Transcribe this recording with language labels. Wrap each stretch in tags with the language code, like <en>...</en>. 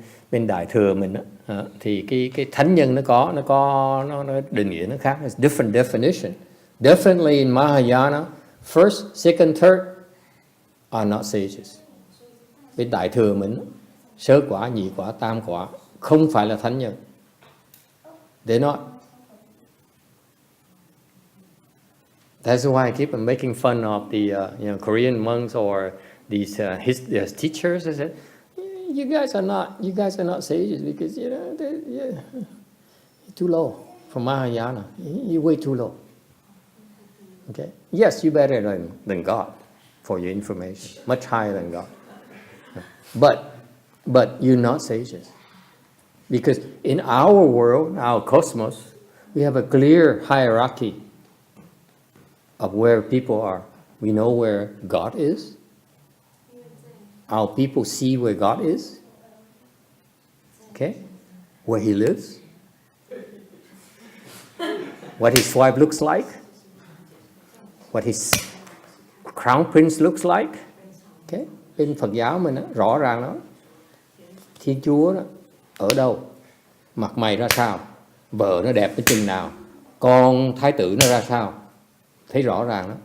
<vi>Bên Đại thừa mình thì cái thánh nhân nó định nghĩa nó khác.</vi> <en>It's different definition. Definitely in Mahayana, first, second, third are not sages.</en> <vi>Bên Đại thừa mình sơ quả, nhị quả, tam quả không phải là thánh nhân.</vi> <en>They're not. That's why I keep making fun of the Korean monks or these his teachers. I said, you guys are not sages because they're too low for Mahayana. You're way too low. Okay. Yes, you're better than God, for your information, much higher than God. But you're not sages. Because in our world, our cosmos, we have a clear hierarchy of where people are. We know where God is. Our people see where God is. Okay? Where he lives. What his wife looks like. What his crown prince looks like. Okay?</en> <vi>Bên Phật giáo mình đó, rõ ràng đó. Thiên Chúa đó, ở đâu, mặt mày ra sao, vợ nó đẹp tới chừng nào, con thái tử nó ra sao, thấy rõ ràng đó.</vi>